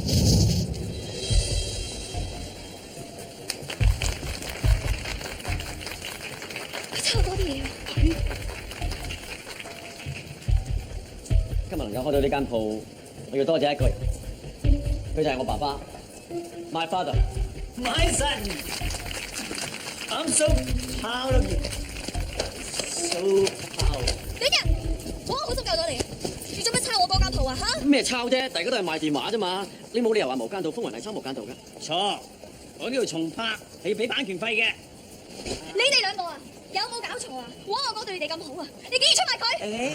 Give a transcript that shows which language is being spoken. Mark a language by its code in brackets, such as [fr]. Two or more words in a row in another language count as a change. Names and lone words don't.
[yue] 抽多啲嘢。今日能夠開到呢間鋪，我要多謝一個人，佢就係我爸爸 ， [en] My father。 My son, I'm so proud of you. So proud. [yue] 短人，我好心救咗你，你做乜抄我嗰間鋪啊？嚇！咩抄啫？大家都係賣電話啫嘛，你冇理由話無間道風雲係抄無間道㗎。錯，我呢度重拍係要俾版權費嘅。你哋兩個啊，有冇搞錯啊？我講對你哋咁好啊，你竟然出賣佢！